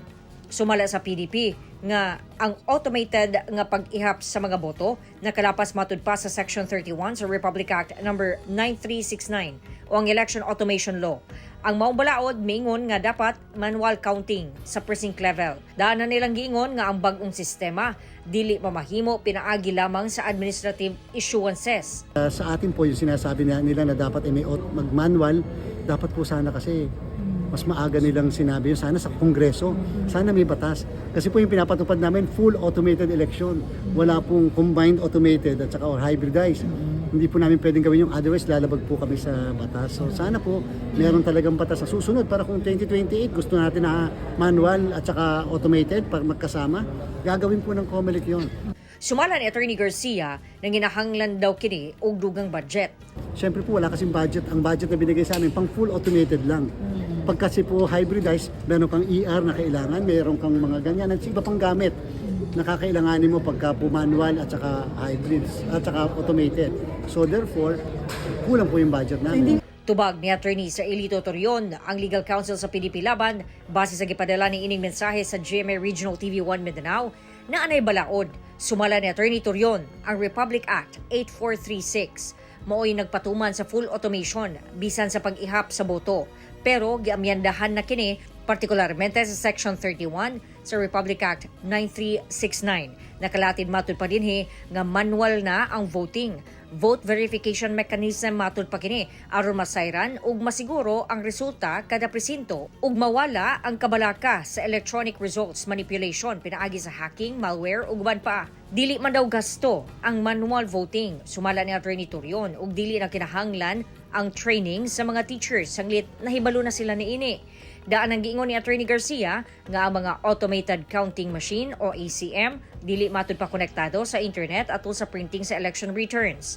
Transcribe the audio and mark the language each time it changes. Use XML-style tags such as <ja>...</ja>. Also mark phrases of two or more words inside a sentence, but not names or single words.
<ceb>Sumala sa PDP nga ang automated nga pag-ihap sa mga boto nakalapas matud pa sa Section 31 sa Republic Act No. 9369 o ang Election Automation Law. Ang maong balaod miingon nga dapat</ceb> <en>manual counting</en> <ceb>sa</ceb> <en>precinct level.</en> <ceb>Daanan nilang giingon nga ang bag-ong sistema dili mamahimo pinaagi lamang sa</ceb> <en>administrative issuances.</en> <tl>Sa atin po yung sinasabi nila na dapat may mag-manual, dapat po sana kasi mas maaga nilang sinabi yun, sana sa Kongreso, sana may batas. Kasi po yung pinapatupad namin,</tl> <en>full automated election.</en> <tl>Wala pong</tl> <en>combined automated</en> <tl>at saka or hybridized. Hindi po namin pwedeng gawin yung otherwise, lalabag po kami sa batas. So sana po, meron talagang batas na susunod para kung 2028 gusto natin na manual at saka automated para magkasama, gagawin po ng COMELEC yun.</tl> <ceb>Sumala ni Attorney Garcia nang ginahanglan daw kini og dugang budget.</ceb> <tl>Siyempre po wala kasing budget. Ang budget na binigay sa amin pang</tl> <en>full automated</en> <tl>lang. Pag kasi po hybridized, meron kang ER na kailangan, meron kang mga ganyan at iba pang gamit na kakailanganin mo pagka po manual at saka hybrids at saka automated.</tl> <en>So therefore,</en> <tl>kulang po yung budget namin.</tl> <ceb>Tubag ni Attorney Sir Elito Torion, ang legal counsel sa PDP Laban, base sa gipadala ni ining mensahe sa GMA Regional TV 1 Mindanao, na anay balaod. Sumala ni Attorney Torion, ang Republic Act 8436. Mao'y nagpatuman sa full automation bisan sa pag-ihap sa boto. Pero giamyandahan na kini partikularmente sa Section 31 sa Republic Act 9369. Nakalatid matud pa dinhi nga manual na ang voting.</ceb> <en>Vote verification mechanism</en> <ceb>matud pa kini aron masayran ug masiguro ang resulta kada presinto ug mawala ang kabalaka sa</ceb> <en>electronic results manipulation</en> <ceb>pinaagi sa hacking, malware ug uban pa. Dili man daw gasto ang</ceb> <en>manual voting,</en> <ceb>sumala ni Attorney Torion, ug dili na kinahanglan ang training sa mga teachers sanglit nahibalo na sila niini. Daan ang giingon ni Attorney Garcia nga ang mga</ceb> <en>automated counting machine</en> <ceb>o ACM dili matud pa konektado sa internet atol sa printing sa</ceb> <en>election returns.</en>